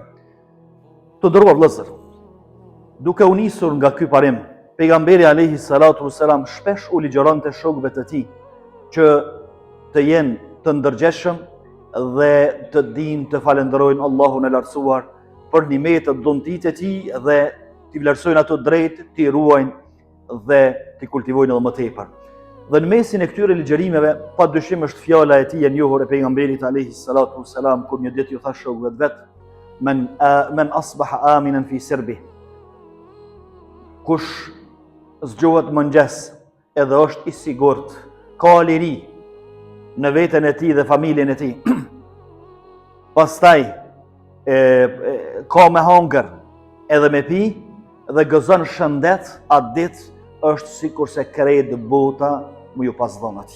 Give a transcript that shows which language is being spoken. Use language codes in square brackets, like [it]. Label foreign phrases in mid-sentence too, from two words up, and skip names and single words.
[sq] Të nderuar vëllezër, duke u nisur nga ky parim, pejgamberi [ar] عليه الصلاة والسلام [sq] shpesh u ligjëronte shokëve të tij që të jenë të ndërgjeshëm dhe të dinë të falenderojnë Allahun e lartësuar për nimetet dhuntit e tij dhe t'i vlerësojnë ato drejt, t'i ruajnë dhe t'i kultivojnë edhe më tepër. Dhe në mesin e këtyre ligjërimeve, padyshim është fjala e tij e njohur e pejgamberit [ar] عليه الصلاة والسلام, [sq] kur një ditë ju tha shokëve të vet, [ar] من أصبح آمنا في سربه. [sq] Kush zgjohet mëngjes edhe është i sigurt, ka liri në veten e tij dhe familjen e tij. Pastaj ka me hangër edhe me pi dhe gëzon shëndet, atë ditë është sikur se krejt bota mu ju pas dhënë atij.